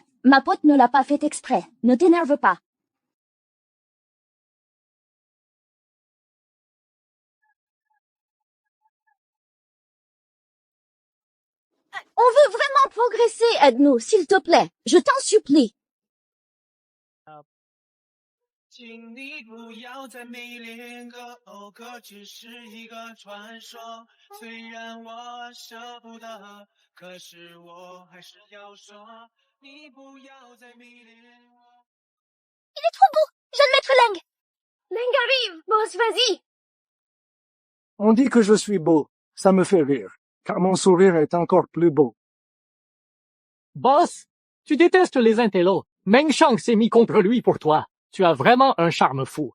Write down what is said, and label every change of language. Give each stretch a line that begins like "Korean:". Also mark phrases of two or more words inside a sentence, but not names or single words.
French: Ma pote ne l'a pas fait exprès. Ne t'énerve pas. On veut vraiment progresser, aide-nous, s'il te plaît. Je t'en supplie.
Chinese: 请你不要再迷恋个偶克，只是一个传说。虽然我舍不得，可是我还是要说，你不要再迷恋我。
French: Il est trop beau, jeune maître Leng. Leng arrive, boss, vas-y. On dit que je suis beau. Ça me fait rire, car mon sourire est encore plus beau. Boss, tu détestes les intellos. Meng Shang s'est mis contre lui pour toi. Tu as vraiment un charme fou.